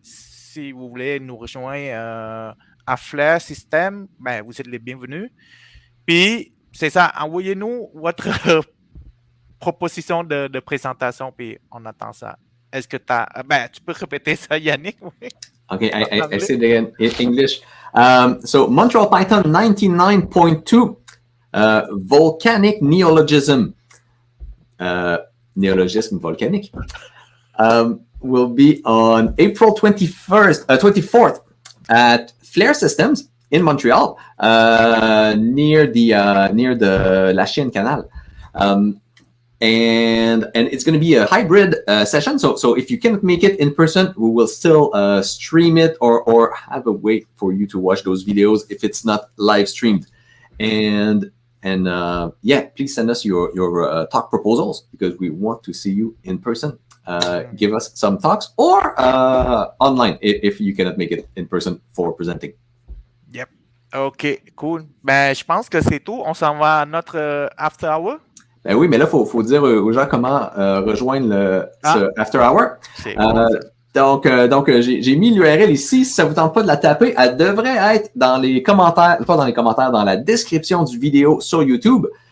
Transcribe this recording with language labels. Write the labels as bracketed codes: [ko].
[fr] Si vous voulez nous rejoindre à Flair System, vous êtes les bienvenus. Puis, c'est ça, envoyez-nous votre proposition de présentation, puis on attend ça. Est-ce que tu peux répéter ça, Yannick? Oui. [en] Okay, I say it again in English. So Montreal-Python 99.2, volcanic neologism. Neologism volcanic. Will be on April 24th at Flair Systems in Montreal, near the La Chienne Canal. And it's going to be a hybrid session. So if you can't make it in person, we will still stream it or have a way for you to watch those videos if it's not live streamed. And please send us your talk proposals, because we want to see you in person. Give us some talks or online if you cannot make it in person for presenting. Yep. OK, cool. [fr] Je pense que c'est tout. On s'en va à notre after hour. Ben oui, mais là, il faut dire aux gens comment rejoindre ce after hour. Donc, j'ai mis l'URL ici. Si ça ne vous tente pas de la taper, elle devrait être dans les commentaires, pas dans les commentaires, dans la description du vidéo sur YouTube.